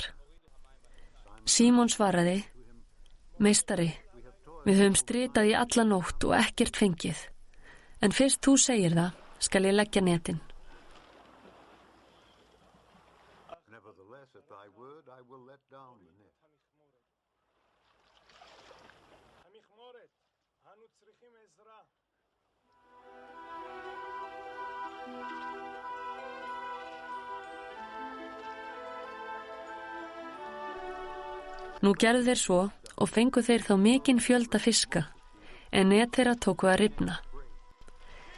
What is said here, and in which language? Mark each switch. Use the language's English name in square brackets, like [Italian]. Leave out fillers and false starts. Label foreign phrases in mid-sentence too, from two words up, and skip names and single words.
[Icelandic] Símon svaraði: Meistari, við höfum stritað í alla nótt og ekkert fengið, en fyrst þú segir það, skal ég leggja netin. [English] Nevertheless, at thy word I will let down the net. [Icelandic] Nú gerðu þeir svo og fengu þeir þá mikinn fjölda fiska, en net þeirra tóku að rifna.